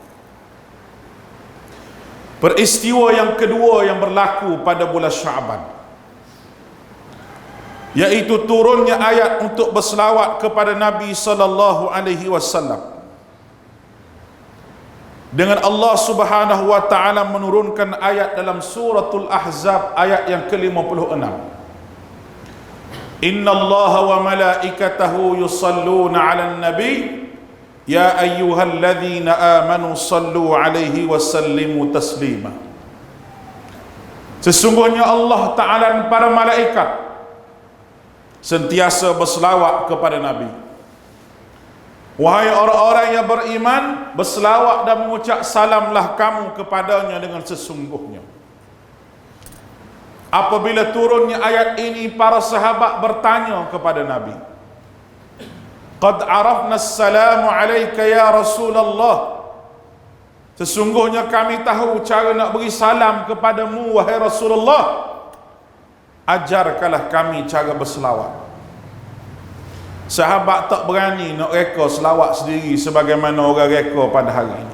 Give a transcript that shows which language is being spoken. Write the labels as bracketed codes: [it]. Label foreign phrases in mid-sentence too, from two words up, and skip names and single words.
[ms] Peristiwa yang kedua yang berlaku pada bulan Syaban, yaitu turunnya ayat untuk berselawat kepada Nabi [ar] صلى الله عليه وسلم. [ms] Dengan Allah [ar] سبحانه وتعالى [ms] menurunkan ayat dalam suratul Ahzab ayat yang ke-56. [ar] إن الله وملائكته يصلون على النبي يا أيها الذين آمنوا صلوا عليه وسلموا تسليما. [ms] Sesungguhnya Allah taala dan para malaikat sentiasa berselawat kepada Nabi. Wahai orang-orang yang beriman, berselawat dan mengucap salamlah kamu kepadanya dengan sesungguhnya. Apabila turunnya ayat ini, para sahabat bertanya kepada Nabi, [ar] قد عرفنا السلام عليك يا رسول الله. [ms] Sesungguhnya kami tahu cara nak beri salam kepadamu wahai Rasulullah. Ajarkanlah kami cara berselawat. Sahabat tak berani nak reka selawat sendiri sebagaimana orang reka pada hari ini.